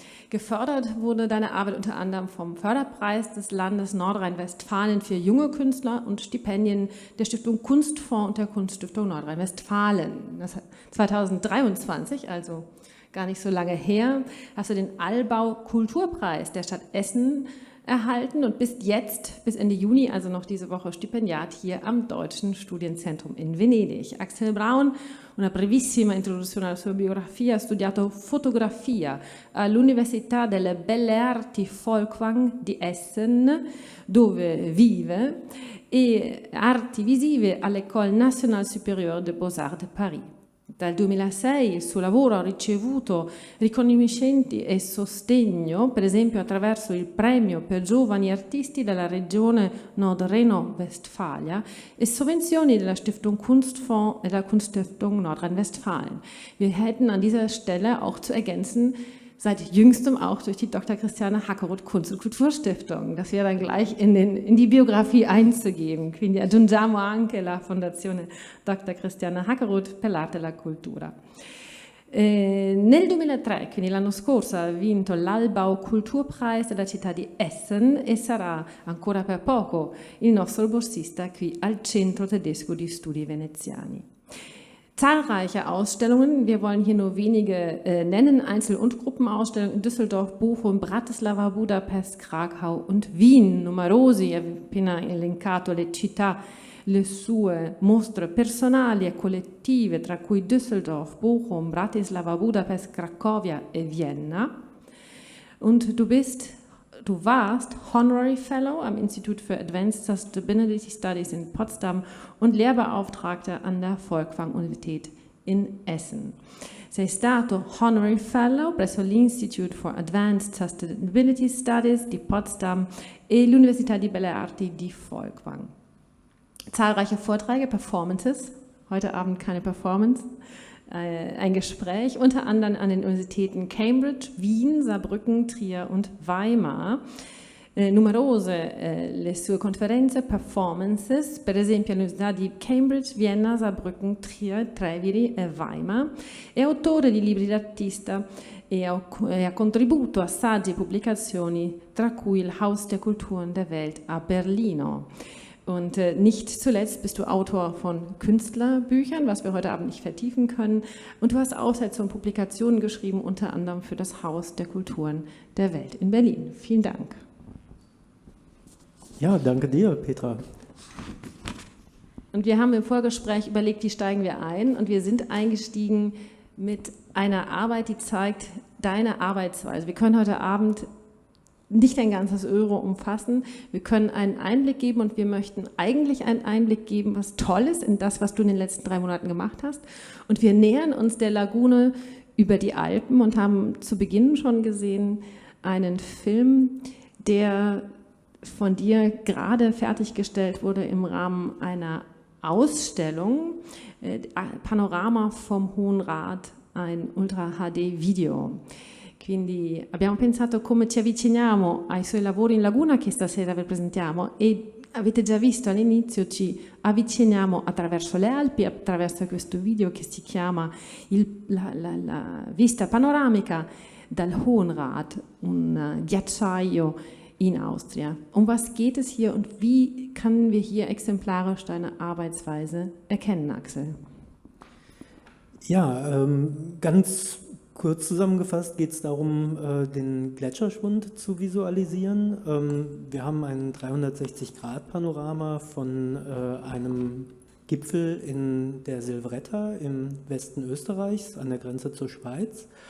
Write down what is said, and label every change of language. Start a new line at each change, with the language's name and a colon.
German: Gefördert wurde deine Arbeit unter anderem vom Förderpreis des Landes Nordrhein-Westfalen für junge Künstler und Stipendien der Stiftung Kunstfonds und der Kunststiftung Nordrhein-Westfalen. 2023, also gar nicht so lange her, hast du den Allbau-Kulturpreis der Stadt Essen erhalten und bist jetzt bis Ende Juni, also noch diese Woche, Stipendiat hier am Deutschen Studienzentrum in Venedig.
Italian: Axel Braun, una brevissima introduzione alla sua biografia, ha studiato fotografia all'Università delle Belle Arti Folkwang di Essen, dove vive, e arti visive all'École Nationale Supérieure des Beaux-Arts de Paris. Dal 2006 il suo lavoro ha ricevuto riconoscimenti e sostegno, per esempio attraverso il premio per giovani artisti della regione Nordrhein-Westfalia e sovvenzioni della Stiftung Kunstfonds e della Kunststiftung Nordrhein-Westfalen.
German: Wir hätten an dieser Stelle auch zu ergänzen, seit jüngstem auch durch die Dr. Christiane Hackeroth Kunst- und Kulturstiftung. Das wäre dann gleich in die Biografie einzugeben.
Italian: Quindi aggiungiamo anche la Fondazione Dr. Christiane Hackeroth per l'arte e la cultura. Nel 2003, quindi l'anno scorso, ha vinto l'Albau Kulturpreis della città di Essen e sarà ancora per poco il nostro borsista qui al Centro Tedesco di Studi Veneziani.
German: Zahlreiche Ausstellungen, wir wollen hier nur wenige nennen, Einzel- und Gruppenausstellungen in Düsseldorf, Bochum, Bratislava, Budapest, Krakau und Wien.
Italian: Numerosi, appena elencato le città, le sue mostre personali e collettive, tra cui Düsseldorf, Bochum, Bratislava, Budapest, Cracovia e Vienna.
German: Und du warst Honorary Fellow am Institut für Advanced Sustainability Studies in Potsdam und Lehrbeauftragter an der Folkwang-Universität in Essen.
Italian: Sei stato Honorary Fellow presso l'Institute for Advanced Sustainability Studies di Potsdam e l'Università di Belle Arti di Folkwang.
German: Zahlreiche Vorträge, Performances, heute Abend keine Performance, ein Gespräch, unter anderem an den Universitäten Cambridge, Wien, Saarbrücken, Trier und Weimar.
Italian: Numerose le sue conferenze, performances, per esempio all'Università di Cambridge, Vienna, Saarbrücken, Trier, Treviri e Weimar. È autore di libri d'artista e ha contribuito a saggi e pubblicazioni, tra cui il Haus der Kulturen der Welt a Berlino.
German: Und nicht zuletzt bist du Autor von Künstlerbüchern, was wir heute Abend nicht vertiefen können. Und du hast Aufsätze und Publikationen geschrieben, unter anderem für das Haus der Kulturen der Welt in Berlin. Vielen Dank. Ja, danke dir, Petra. Und wir haben im Vorgespräch überlegt, wie steigen wir ein? Und wir sind eingestiegen mit einer Arbeit, die zeigt deine Arbeitsweise. Wir können heute Abend nicht ein ganzes Euro umfassen. Wir können einen Einblick geben und wir möchten eigentlich einen Einblick geben, was toll ist in das, was du in den letzten 3 Monaten gemacht hast. Und wir nähern uns der Lagune über die Alpen und haben zu Beginn schon gesehen einen Film, der von dir gerade fertiggestellt wurde im Rahmen einer Ausstellung, Panorama vom Hohen Rat, ein Ultra-HD-Video. Quindi abbiamo pensato come ci avviciniamo ai suoi lavori in Laguna che stasera vi presentiamo e avete già visto all'inizio ci avviciniamo attraverso le Alpi, attraverso questo video che si chiama la vista panoramica dal Hohenrad, un ghiacciaio in Austria. Um was geht es hier und wie können wir hier exemplarisch deine Arbeitsweise erkennen, Axel? Ja, ganz kurz zusammengefasst geht es darum, den Gletscherschwund zu visualisieren. Wir haben ein 360-Grad-Panorama von einem Gipfel in der Silvretta im Westen Österreichs an der Grenze zur Schweiz.